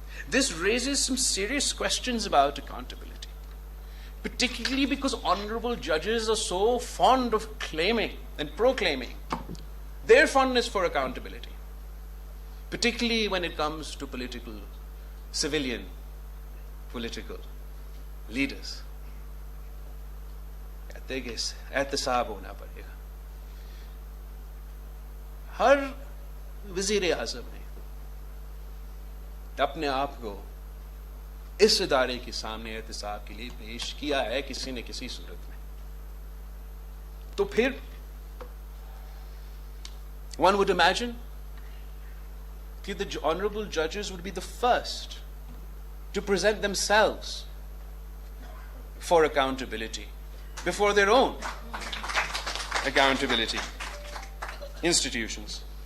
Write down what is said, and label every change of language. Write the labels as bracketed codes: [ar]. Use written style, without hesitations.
[en] This raises some serious questions about accountability, particularly because honorable judges are so fond of claiming and proclaiming their fondness for accountability, particularly when it comes to civilian political leaders. [hi] कहते हैं कि एहतसाब होना पड़ेगा. हर वजीर आज़म ने अपने आप को इस इदारे के सामने एहतसाब के लिए पेश किया है किसी न किसी सूरत में. तो फिर [en] one would imagine that the honorable judges would be the first to present themselves for accountability before their own accountability institutions.